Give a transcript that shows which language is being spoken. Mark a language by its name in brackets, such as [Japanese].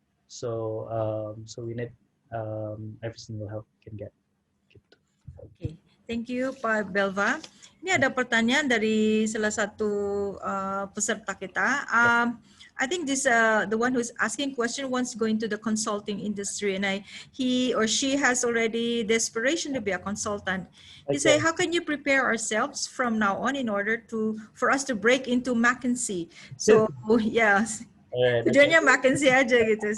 [English] So we need every single help we can get. [Indonesian] Gitu. [English] Okay. Thank you, Pak Belva. [Indonesian] Ini ada pertanyaan dari salah satu peserta kita. [English] I think this the one who is asking question wants to go into the consulting industry, and he or she has already the aspiration to be a consultant. He say, how can you prepare ourselves from now on in order for us to break into McKinsey? So yes. [Indonesian] Tujuannya McKinsey aja gitu.